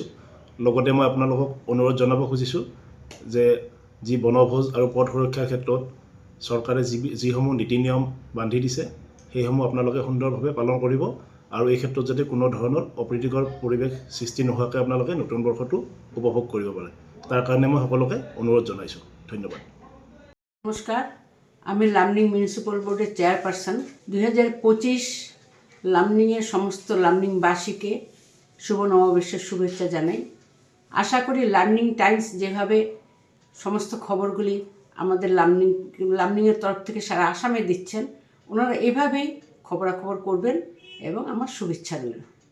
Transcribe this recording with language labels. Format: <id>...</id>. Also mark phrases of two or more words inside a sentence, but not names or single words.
<as>লগতে মই আপোনালোকক অনুৰোধ জনাব খুজিছোঁ যে যি বনভোজ আৰু পথ সুৰক্ষাৰ ক্ষেত্ৰত চৰকাৰে যিসমূহ নীতি নিয়ম বান্ধি দিছে, সেইসমূহ আপোনালোকে সুন্দৰভাৱে পালন কৰিব আৰু এই ক্ষেত্ৰত যাতে কোনো ধৰণৰ অপ্ৰীতিকৰ পৰিৱেশ সৃষ্টি নোহোৱাকৈ আপোনালোকে নতুন বৰ্ষটো উপভোগ কৰিব পাৰে, তাৰ কাৰণে মই সকলোকে অনুৰোধ জনাইছোঁ। ধন্যবাদ।</as> <bn>নমস্কার, আমি লামডিং মিউনিসিপ্যাল বোর্ডের চেয়ারপারসন। 2025 লামডিংয়ের সমস্ত লামডিংবাসীকে শুভ নববর্ষের শুভেচ্ছা জানাই। আশা করি লামডিং টাইমস যেভাবে সমস্ত খবরগুলি আমাদের লামডিংয়ের তরফ থেকে সারা আসামে দিচ্ছেন, ওনারা এভাবেই খবরাখবর করবেন এবং আমার শুভেচ্ছা রইল।</bn>